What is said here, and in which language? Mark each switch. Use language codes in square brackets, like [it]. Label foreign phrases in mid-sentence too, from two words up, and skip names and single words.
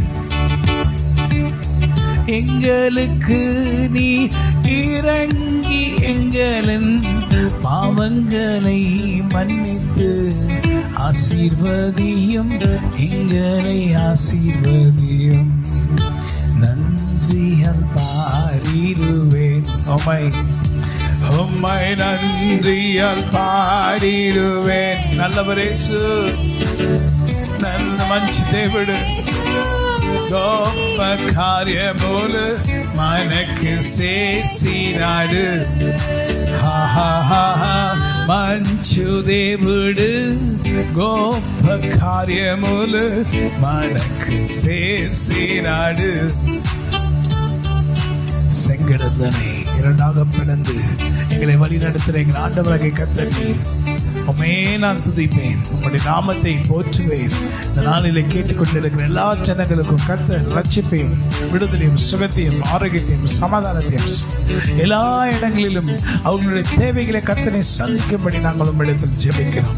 [ta] எங்களுக்கு நீ இறங்கி எங்களின் பாவங்களை மன்னித்து ஆசீர்வதியும் எங்களை ஆசீர்வதியும். நன்றியால் பாடிடுவேன் உம்மை நன்றியால் பாடிடுவேன். நல்லவரேசு நல்ல [te] మంచి దేవుడు గొప్ప కార్యములు మనకు చేసినాడు. మంచు దేవుడు గొప్ప కార్యములు మనకు చేసినాడు. [ta] செங்கடலை இரண்டாக பிளந்து எங்களை வழி நடத்துகிற எங்கள் ஆண்டவராகிய கர்த்தர் நீர். உம்மையே நான் துதிப்பேன், உம்முடைய நாமத்தை போற்றுவேன். இந்த நாளிலே கேட்டுக்கொண்டிருக்கிற எல்லா ஜனங்களுக்கும் கர்த்தர் ரட்சிப்பையும் விடுதலையும் சுகத்தையும் ஆரோக்கியத்தையும் சமாதானத்தையும் எல்லா இடங்களிலும் அவர்களுடைய தேவைகளை கர்த்தரை சந்திக்கும்படி நாங்கள் உம்மிடத்தில் ஜெபிக்கிறோம்.